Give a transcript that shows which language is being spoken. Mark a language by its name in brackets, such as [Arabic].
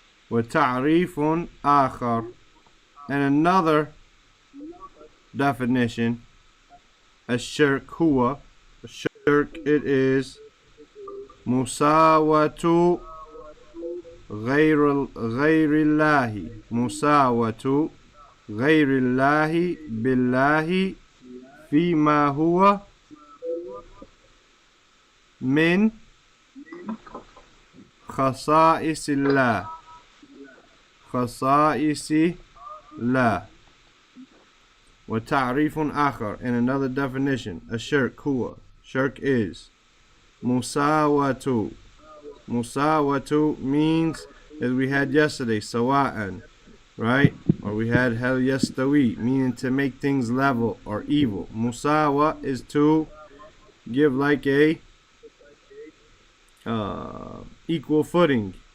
[Arabic] وتعريف آخر, [English] and another definition. [Arabic] الشرك هو, الشرك [English] it is [Arabic] مساواة غير الله, مساواة غير الله بالله فيما هو من خصائص الله, خصائص الله. وتعريف آخر, [English] and another definition. [Arabic] الشرك هو, [English] shirk is [Arabic] مساواة. [English] مساواة means, as we had yesterday, sawa'an, right? Or we had hal yastawi, meaning to make things level or evil. Musawa is to give like a equal footing.